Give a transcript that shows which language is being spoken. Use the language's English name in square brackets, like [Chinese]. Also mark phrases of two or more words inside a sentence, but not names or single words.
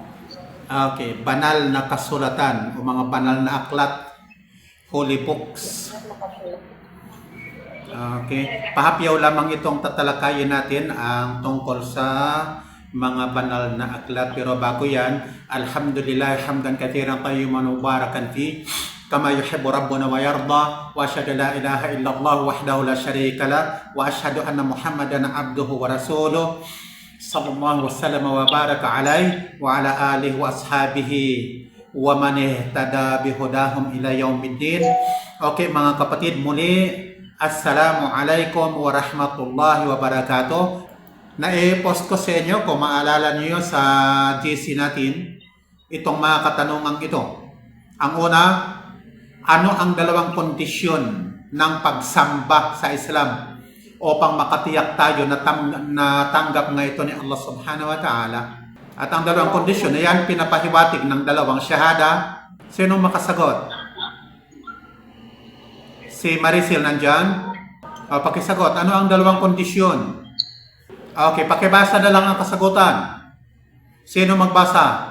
[Filipino] Okay, banal na kasulatan o mga banal na aklat, [English] holy books. [Filipino] Okay, pahapyaw lamang itong tatalakayin natin ang tungkol sa mga banal na aklat. Pero bago yan, [Arabic] الحمد لله حمدا كثيرا طيبا مباركا في كما يحب ربنا ويرضى، وأشهد أن لا إله إلا الله وحده لا شريك له، وأشهد أن محمدا عبده ورسوله صلى الله وسلم وبارك عليه وعلى آله وأصحابه ومن اهتدى بهداهم إلى يوم الدين. [Filipino] Okay mga kapatid, muli [Arabic] السلام عليكم ورحمة الله وبركاته. [Filipino] Na-post ko sa inyo, kung maalala niyo sa GC natin, itong mga katanungang ito. Ang una, ano ang dalawang kondisyon ng pagsamba sa Islam upang makatiyak tayo na tanggap nga ito ni Allah [Arabic] سبحانه وتعالى? [Filipino] At ang dalawang kondisyon na yan, pinapahiwatig ng dalawang syahada. Sino makasagot? Si Maricel nandyan? O, pakisagot. Ano ang dalawang kondisyon? Okay, pakibasa na lang ang kasagutan. Sino magbasa?